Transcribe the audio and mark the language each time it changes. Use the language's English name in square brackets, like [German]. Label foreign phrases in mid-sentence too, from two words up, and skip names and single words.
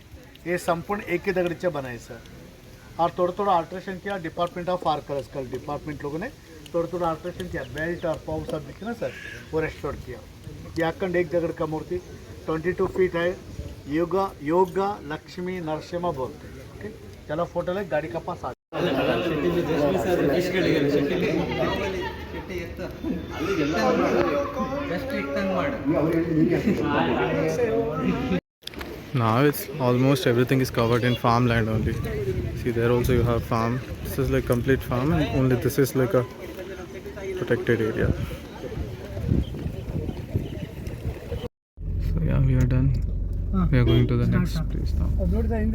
[Hindi] ये संपूर्ण एक ही दगड़ी से बनाए सर. और थोड़ा थोड़ा अल्ट्रेशन किया [English] department of archaeological department [Hindi] लोगों ने थोड़ा थोड़ा अल्ट्रेशन किया. बेल्ट और पाव सब दिखे ना सर, वो रेस्टोर किया. ये अखंड एक दगड़ का मूर्ति 22 फीट है. योगा लक्ष्मी नरसिम्हा बोलते हैं. ओके, चलो फोटो ले, गाड़ी का पास आ. [English] Now it's almost everything is covered in farmland only. See, there also you have farm. This is like complete farm, and only this is like a protected area. So yeah, we are done. We are going to the next place now. [Kannada] ನೋಡಿದ ಹಿಂದೆ